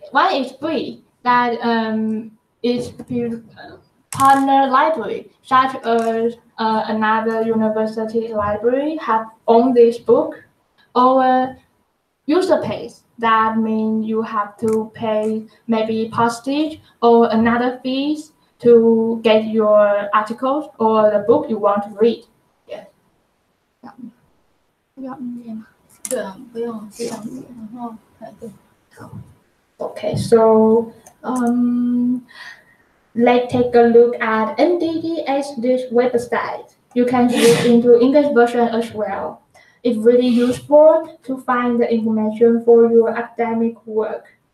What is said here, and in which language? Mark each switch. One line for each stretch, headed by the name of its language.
English: One is free, that is partner library, such as another university library have owned this book, or user pays. That means you have to pay maybe postage or another fees to get your articles or the book you want to read. Yes.
Chinese: 要念吗？对啊，不用这样子，然后对。
English: Okay, so let's take a look at NDDS, this website. You can switch into English version as well. It's really useful to find the information for your academic work.